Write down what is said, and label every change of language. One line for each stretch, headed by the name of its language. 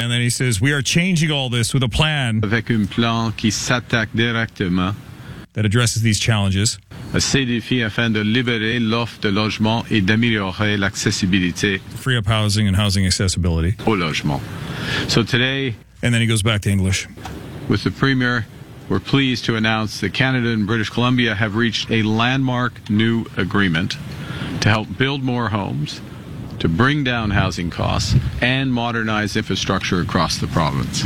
English: And then he says, we are changing all this with a plan.
French: Avec un plan qui s'attaque directement.
English: That addresses these challenges.
French: A CDFI afin de libérer l'offre de logement et d'améliorer l'accessibilité.
English: Free up housing and housing accessibility.
French: Au logement.
English: So today. And then he goes back to English. With the Premier, we're pleased to announce that Canada and British Columbia have reached a landmark new agreement to help build more homes, to bring down housing costs, and modernize infrastructure across the province.